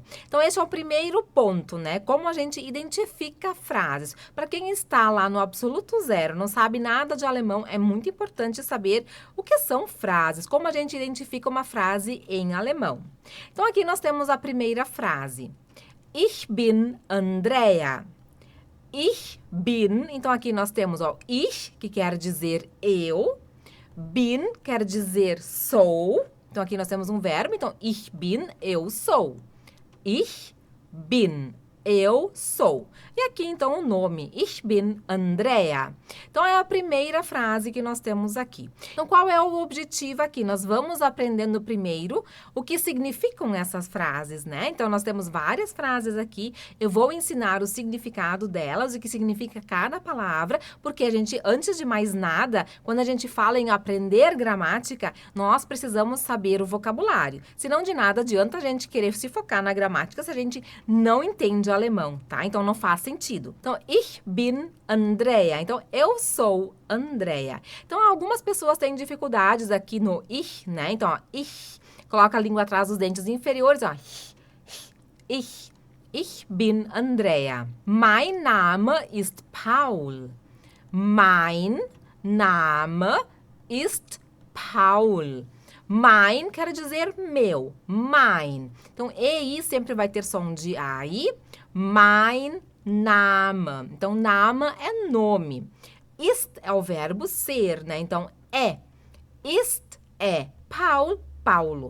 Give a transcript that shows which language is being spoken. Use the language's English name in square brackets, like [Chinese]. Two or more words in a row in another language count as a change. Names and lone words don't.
[Portuguese] Então, esse é o primeiro ponto, né? Como a gente identifica frases. Para quem está lá no absoluto zero, não sabe nada de alemão, é muito importante saber o que são frases, como a gente identifica uma frase em alemão. Então, aqui nós temos a primeira frase. [German] Ich bin Andrea. Ich bin, [Portuguese] então aqui nós temos, ó, ich, que quer dizer eu. Bin quer dizer sou. Então, aqui nós temos um verbo. Então, [German] ich bin, [Portuguese] eu sou. [German] Ich bin, [Portuguese] eu sou. E aqui, então, o nome. [German] Ich bin Andrea. [Portuguese] Então, é a primeira frase que nós temos aqui. Então, qual é o objetivo aqui? Nós vamos aprendendo primeiro o que significam essas frases, né? Então, nós temos várias frases aqui. Eu vou ensinar o significado delas, o que significa cada palavra, porque a gente, antes de mais nada, quando a gente fala em aprender gramática, nós precisamos saber o vocabulário. Senão, de nada adianta a gente querer se focar na gramática se a gente não entende alemão, tá? Então, não faz sentido. Então, [German] ich bin Andrea. [Portuguese] Então, eu sou Andrea. Então, algumas pessoas têm dificuldades aqui no ich, né? Então, ó, ich, coloca a língua atrás dos dentes inferiores, ó. [German] Ich. Ich bin Andrea. Mein Name ist Paul. Mein Name ist Paul. [Portuguese] Mein quer dizer meu. Mein. Então, EI sempre vai ter som de AI. [German] Mein Name. [Portuguese] Então, Name é nome. Ist é o verbo ser, né? Então, é. Ist é. Paul, Paulo.